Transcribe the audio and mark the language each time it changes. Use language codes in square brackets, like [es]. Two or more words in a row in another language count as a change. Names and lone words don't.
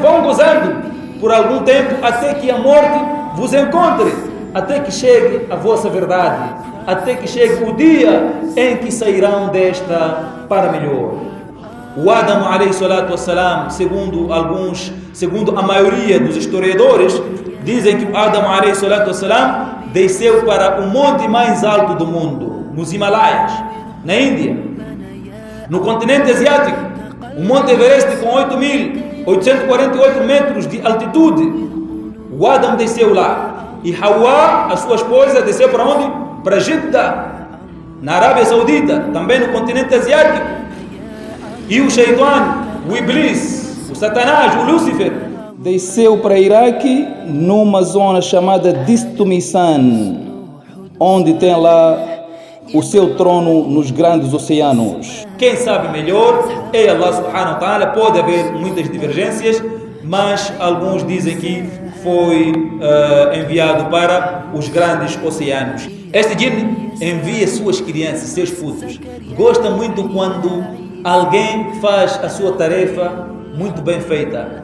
[pt] Vão gozando por algum tempo até que a morte vos encontre, até que chegue a vossa verdade, até que chegue o dia em que sairão desta para melhor. O Adam [ar] عليه الصلاة والسلام, [pt] segundo a maioria dos historiadores, dizem que o Adam [ar] عليه الصلاة والسلام [pt] desceu para o monte mais alto do mundo, nos Himalaias, na Índia, no continente asiático, o Monte Everest com 8.848 metros de altitude. O Adam desceu lá. E Hawa, a sua esposa, desceu para onde? Para Jeddah, na Arábia Saudita, também no continente asiático. E o Shaitan, o Iblis, o Satanás, o Lúcifer, desceu para Iraque numa zona chamada Distumissan, onde tem lá o seu trono nos grandes oceanos. Quem sabe melhor é [ar] الله سبحانه وتعالى. [pt] Pode haver muitas divergências, mas alguns dizem que foi enviado para os grandes oceanos. Este jinn envia suas crianças, seus putos. Gosta muito quando alguém faz a sua tarefa muito bem feita.